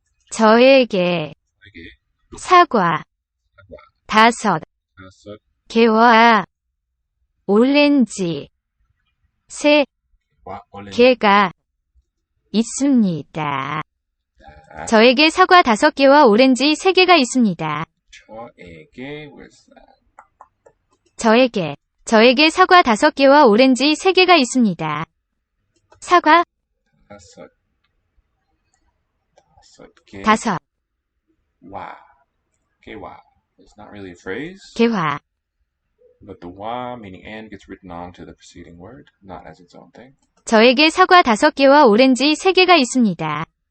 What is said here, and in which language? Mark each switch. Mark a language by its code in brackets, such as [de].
[ko] 저에게 사과 5개와 오렌지 3개가 있습니다. 저에게 사과 5개와 오렌지 3개가 있습니다. [en] 저에게, where's that? [ko] 저에게 사과 5개와 오렌지 3개가 있습니다. 사과, 5개. 5, 와. 개와. [en] It's not really a phrase, [ko] 개화. [en] but the wa meaning and gets written onto the preceding word, not as its own thing. [ko] 저에게 사과 5개와 오렌지 3개가 있습니다.